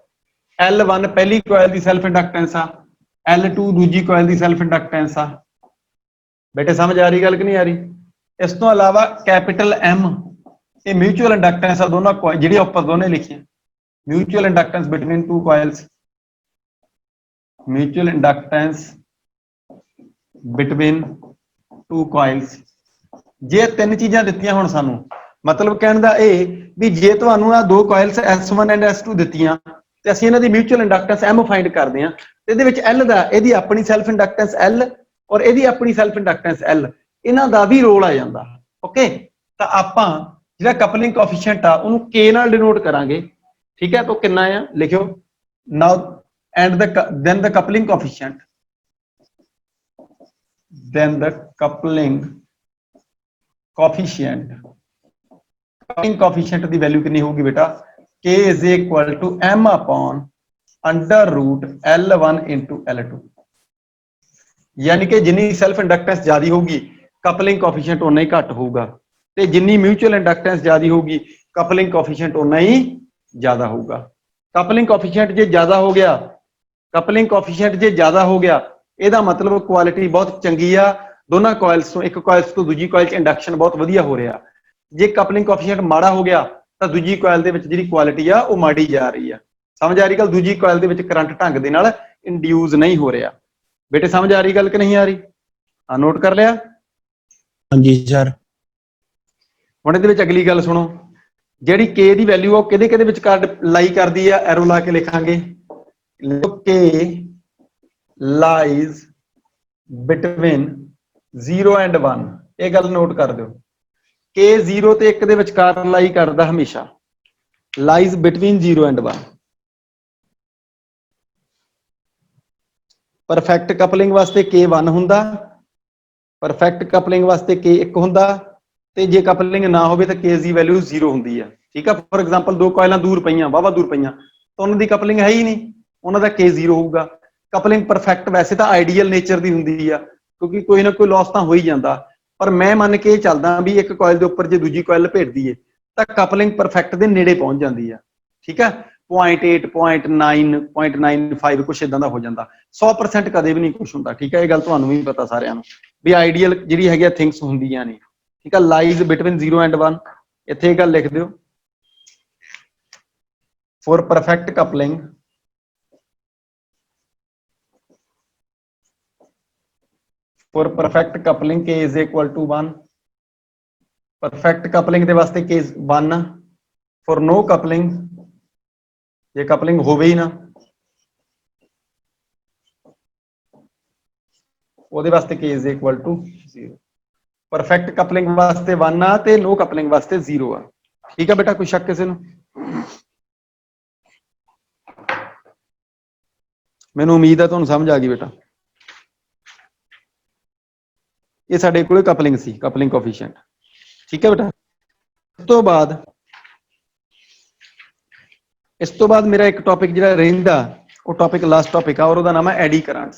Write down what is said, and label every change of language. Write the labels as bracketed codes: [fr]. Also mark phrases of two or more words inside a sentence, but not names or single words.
[pa] L1 ਪਹਿਲੀ ਕੌਇਲ ਦੀ [en] self inductance [pa] ਆ, L2 ਦੂਜੀ ਕੌਇਲ ਦੀ [en] self inductance [pa] ਆ। ਬੇਟੇ ਸਮਝ ਆ ਰਹੀ ਗੱਲ ਕਿ ਨਹੀਂ ਆ ਰਹੀ? ਇਸ ਤੋ ਅਲਾਵਾ ਕੈਪੀਟਲ M ਯੇ [en] mutual inductance [pa] ਹੈ ਦੋਨੋਂ ਜੀ ਉੱਪਰ ਦੋਨੋਂ ਲਿਖੀ [en] mutual inductance between two coils, mutual inductance between two coils. [pa] ਜੇ ਤਿੰਨ ਚੀਜ਼ਾਂ ਦਿੱਤੀਆਂ ਹੁਣ ਸਾਨੂੰ, ਮਤਲਬ ਕਹਿਣ ਦਾ ਯੇ ਭੀ ਜੇ ਤੁਹਾਨੂੰ ਆ ਦੋ [en] coils S1 and S2 [pa] ਦਿੱਤੀਆਂ ਤੇ ਅਸੀਂ ਇਨ੍ਹਾਂ ਦੀ [en] mutual inductance M find [pa] ਕਰਦੇ ਹਾਂ ਤੇ ਇਹਦੇ ਵਿਚ L ਦਾ ਇਹਦੀ ਆਪਣੀ [en] self inductance L [pa] ਔਰ ਇਹਦੀ ਆਪਣੀ [en] self inductance L, [pa] , ਇਨ੍ਹਾਂ ਦਾ ਭੀ ਰੋਲ ਆ ਜਾਂਦਾ। ਓਕੇ, ਤਾਂ ਆਪਾਂ ਜਿਹੜਾ [en] coupling coefficient [pa] ਆ ਉਹਨੂੰ K ਨਾਲ ਡਿਨੋਟ ਕਰਾਂਗੇ, [hi] ठीक है। [pa] ਤੋ ਕਿਤਨਾ ਆ ਲਿਖਿਓ [en] now and then the coupling coefficient, then the coupling coefficient, coupling coefficient [hi] की वैल्यू कितनी होगी बेटा? [en] K is equal to M upon under root L1 into L2, [hi] यानी कि जिन्नी [en] self inductance [hi] ज्यादा होगी [en] coupling coefficient [hi] उतना ही घट होगा, ते जिन्नी [en] mutual inductance [hi] ज्यादा होगी [en] coupling coefficient [hi] उतना ही ज्यादा होगा। [en] coupling coefficient [pa] ਜੇ ਜ਼ਿਆਦਾ ਹੋ ਗਿਆ, [en] coupling coefficient [pa] ਜੇ ਜ਼ਿਆਦਾ ਹੋ ਗਿਆ ਇਹਦਾ ਮਤਲਬ ਕੁਆਲਿਟੀ ਬਹੁਤ ਚੰਗੀ ਆ, ਦੋਨੋਂ ਕੌਇਲਜ਼ ਤੋ ਏਕ ਕੌਇਲਜ਼ ਤੋ ਦੂਜੀ [en] coil induction [pa] ਬਹੁਤ ਵਧੀਆ ਹੋ ਰਿਹਾ। ਜੇ [en] coupling coefficient [pa] ਮਾੜਾ ਹੋ ਗਿਆ ਤੋ ਦੂਜੀ ਕੌਇਲ ਦੇ ਵਿਚ ਜਿਹੜੀ ਕੁਆਲਿਟੀ ਆ ਵੋ ਮਾੜੀ ਜਾ ਰਹੀ ਹੈ। ਸਮਝ ਆ ਰਹੀ ਗੱਲ? ਦੂਜੀ ਕੌਇਲ ਦੇ ਵਿਚ ਕਰੰਟ ਢੰਗ ਦੇ ਨਾਲ ਇੰਡਿਊਸ ਨਹੀਂ ਹੋ ਰਿਹਾ। ਬੇਟੇ ਸਮਝ ਆ ਰਹੀ ਗੱਲ ਕਿ ਨਹੀਂ ਆ ਰਹੀ? [hi] हाँ, नोट कर लिया? हाँ जी सर। [pa] ਹੁਣ ਇਹਦੇ ਵਿਚ ਅਗਲੀ ਗੱਲ ਸੁਣੋ, ਜਿਹੜੀ K ਦੀ ਵੈਲਿਊ ਆ ਕਿਹਦੇ ਕਿਹਦੇ ਵਿਚਕਾਰ ਲਾਈ ਕਰਦੀ ਆ, ਐਰੋ ਲਾ ਕੇ ਲਿਖਾਂਗੇ। [en] K lies between 0 and 1, [hi] ये गल नोट कर दो। [pa] K 0 ਤੇ 1 ਦੇ ਵਿਚਕਾਰ ਲਾਈ ਕਰਦਾ ਹਮੇਸ਼ਾ, [en] lies between 0 and 1। perfect coupling [pa] ਵਾਸਤੇ K 1 ਹੁੰਦਾ, [en] perfect coupling [pa] ਵਾਸਤੇ K 1 ਹੁੰਦਾ, ਤੇ ਜੇ ਕਪਲਿੰਗ ਨਾ ਹੋਵੇ ਤੋ K ਦੀ ਵੈਲਿਊ 0 ਹੁੰਦੀ ਹੈ, ਠੀਕ ਹੈ। [en] for example [pa] ਦੋ ਕੌਇਲਾਂ ਦੂਰ ਪਈਆਂ, ਵਾਵਾ ਦੂਰ ਪਈਆਂ, ਤੋ ਉਨ੍ਹਾਂ ਦੀ ਕਪਲਿੰਗ ਹੈ ਹੀ ਨਹੀਂ, ਉਨ੍ਹਾਂ ਦਾ K 0 ਹੋਗਾ। [en] coupling perfect [pa] ਵੈਸੇ ਤੋ [en] ideal nature [pa] ਕੀ ਹੁੰਦੀ ਆ ਕਿਉਂਕਿ ਕੋਈ ਨਾ ਕੋਈ ਲੌਸ ਤੋ ਹੋ ਹੀ ਜਾਤਾ, ਪਰ ਮੈਂ ਮੰਨ ਕੇ ਚੱਲਦਾ ਭੀ ਏਕ ਕੌਇਲ ਕੇ ਉੱਪਰ ਜੋ ਦੂਜੀ ਕੌਇਲ ਲਪੇਟ ਦੀਏ ਤੋ [en] coupling perfect [pa] ਕੇ ਨੇੜੇ ਪਹੁੰਚ ਜਾਤੀ ਹੈ, ਠੀਕ ਹੈ। 0.8 0.9 0.95 ਕੁਝ ਇੱਦਾਂ ਦਾ ਹੋ ਜਾਤਾ, 100% ਕਦੇ ਭੀ ਨਹੀਂ ਕੁਝ ਹੁੰਦਾ, ਠੀਕ ਹੈ। ਯੇ ਗੱਲ ਤੁਹਾਨੂੰ ਭੀ ਪਤਾ ਸਾਰਿਆਂ ਨੂੰ ਭੀ ਆਇਡੀਅਲ ਜਿਹੜੀ ਹੈਗੀ ਥਿੰਗਜ਼ ਹੁੰਦੀਆਂ ਨੇ, ਠੀਕ ਹੈ। [en] lies between 0 and 1, [pa] ਇੱਥੇ ਗੱਲ ਲਿਖ ਦਿਓ। [en] for perfect coupling, for perfect coupling K is equal to 1, perfect coupling [pa] ਦੇ ਵਾਸਤੇ [en] K is 1, for no coupling, [pa] ਯੇ coupling ਹੋਵੇ ਹੀ ਨਾ ਉਹਦੇ ਵਾਸਤੇ [en] K is equal to 0, perfect coupling [pa] ਵਾਸਤੇ 1 ਆ ਤੇ [en] no coupling [pa] ਵਾਸਤੇ 0 ਆ। ਠੀਕ ਹੈ ਬੇਟਾ, ਕੋਈ ਸ਼ੱਕ ਕਿਸੀ ਨੂੰ? ਮੈਨੂੰ ਉਮੀਦ ਹੈ ਤੁਹਾਨੂੰ ਸਮਝ ਆ ਗਈ ਬੇਟਾ। ਇਹ ਸਾਡੇ ਕੋਲੇ ਕਪਲਿੰਗ ਸੀ, [en] coupling coefficient. [pa] ਠੀਕ ਹੈ ਬੇਟਾ। ਇਸ ਤੋਂ ਬਾਅਦ ਮੇਰਾ ਇੱਕ ਟੌਪਿਕ ਜਿਹੜਾ ਰਹਿੰਦਾ, ਉਹ ਟੌਪਿਕ [en] last topic [pa] ਆ, ਔਰ ਉਹਦਾ ਨਾਮ ਹੈ [en] eddy currents.